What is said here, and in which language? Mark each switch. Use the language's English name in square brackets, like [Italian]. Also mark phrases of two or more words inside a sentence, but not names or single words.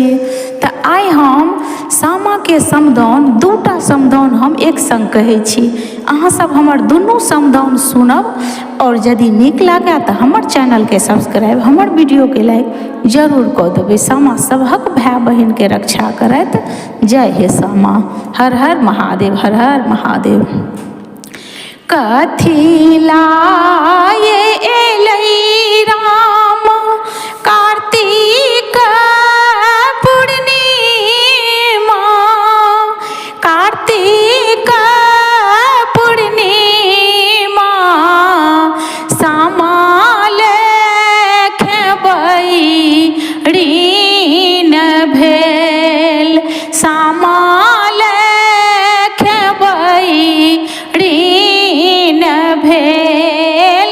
[Maithili] तऽ आइ हम सामा के समदाउन दूटा समदाउन हम एक संग कहै छी। अहाँ सब हमर दुनू समदाउन सुनब और यदि नीक लागे तऽ हमर चैनल के सब्सक्राइब, हमर वीडियो के लाइक जरूर कऽ देबै। सामा सबहक भाई बहिन के रक्षा करत। जय हे सामा। हर हर महादेव, हर हर महादेव। कथी लाए एलै राम कार्तिक पूर्णिमा, कार्तिक पूर्णिमा सामा लेखबै ऋण भेल, सामा लेखबै ऋण भेल।